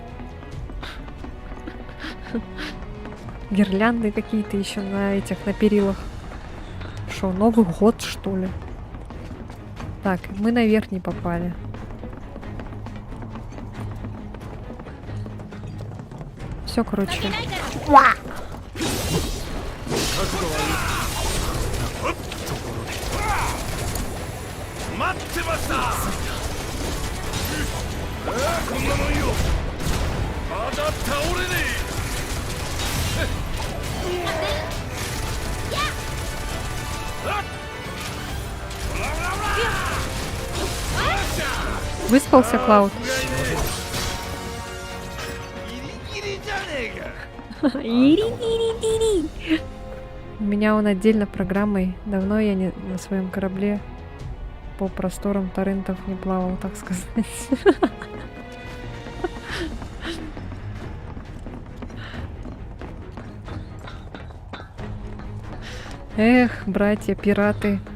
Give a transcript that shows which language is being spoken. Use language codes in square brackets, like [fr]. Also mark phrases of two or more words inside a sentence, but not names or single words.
[ru] Гирлянды какие-то еще на этих, на перилах. Что, Новый год, что ли? Так, мы наверх не попали. Все, короче. [ja] 待ってました。こんなもんよ。まだ倒れねえ。 [ru] Выспался, Клауд? [ja] ギリギリじゃねえか。 Ири-ири-ири. [ru] У меня он отдельно программой. Давно я не на своем корабле по просторам торрентов не плавал, так сказать. Эх, братья-пираты.